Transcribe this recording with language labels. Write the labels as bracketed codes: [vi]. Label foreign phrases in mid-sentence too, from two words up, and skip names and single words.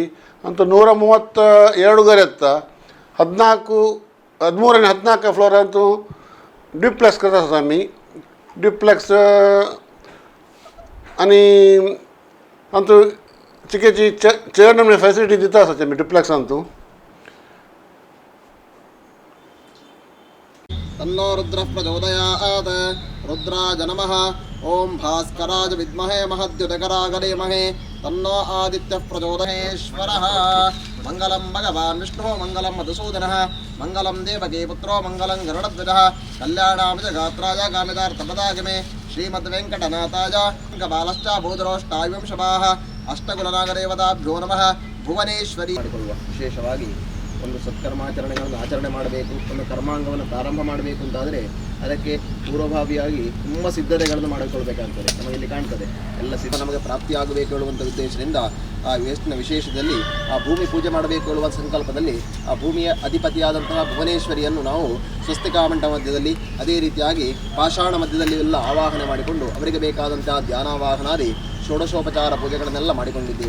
[kok] आनी तो 132 घर येता. 13 आनी 14 फ्लोरांत ड्युप्लेक्स करता आसा आमी. ड्युप्लेक्स आनी आमचो चिकेची चड नमणे फॅसिलिटी दिता आसा आमी ड्युप्लेक्सांत. [sa] तन्नो रुद्रः प्रचोदयात्. रुद्राय नमः. ओम भास्कराय विद्महे महद्युतकराय धीमहि तन्नो आदित्यः प्रचोदयेश्वरः. मंगलम भगवान् विष्णुः मंगलम मधुसूदनः मंगलम देवकी पुत्रो मंगलम गरुडध्वजः कल्याणामितगात्राय कामितार्थप्रदायिने श्रीमद्वेङ्कटनाथाय बालश्च भूधरोष्टायुंशवाः अष्टकुलनागदेवताभ्यो नमः. [kn] ಭುವನೇಶ್ವರಿ ಮಾಡಿಕೊಳ್ಳುವ ವಿಶೇಷವಾಗಿ ಒಂದು ಸತ್ಕರ್ಮಾಚರಣೆಗಳನ್ನು ಆಚರಣೆ ಮಾಡಬೇಕು, ಒಂದು ಕರ್ಮಾಂಗವನ್ನು ಪ್ರಾರಂಭ ಮಾಡಬೇಕು ಅಂತಾದರೆ ಅದಕ್ಕೆ ಪೂರ್ವಭಾವಿಯಾಗಿ ತುಂಬ ಸಿದ್ಧತೆಗಳನ್ನು ಮಾಡಿಕೊಳ್ಬೇಕಾಗ್ತದೆ. ನಮಗೆ ಇಲ್ಲಿ ಕಾಣ್ತದೆ ಎಲ್ಲ ಸಿದ್ಧ ನಮಗೆ ಪ್ರಾಪ್ತಿಯಾಗಬೇಕು ಹೇಳುವಂಥ ಉದ್ದೇಶದಿಂದ ಆ ವೇಸ್ಟ್ನ ವಿಶೇಷದಲ್ಲಿ ಆ ಭೂಮಿ ಪೂಜೆ ಮಾಡಬೇಕು ಹೇಳುವ ಸಂಕಲ್ಪದಲ್ಲಿ ಆ ಭೂಮಿಯ ಅಧಿಪತಿಯಾದಂತಹ ಭುವನೇಶ್ವರಿಯನ್ನು ನಾವು ಸ್ವಸ್ತಿಕಾಮಂಟ ಮಧ್ಯದಲ್ಲಿ ಅದೇ ರೀತಿಯಾಗಿ ಪಾಷಾಣ ಮಧ್ಯದಲ್ಲಿ ಎಲ್ಲ ಆವಾಹನೆ ಮಾಡಿಕೊಂಡು ಅವರಿಗೆ ಬೇಕಾದಂತಹ ಧ್ಯಾನಾವಾಹನಾದಿ ಷೋಡಶೋಪಚಾರ ಪೂಜೆಗಳನ್ನೆಲ್ಲ ಮಾಡಿಕೊಂಡಿದ್ದೇವೆ.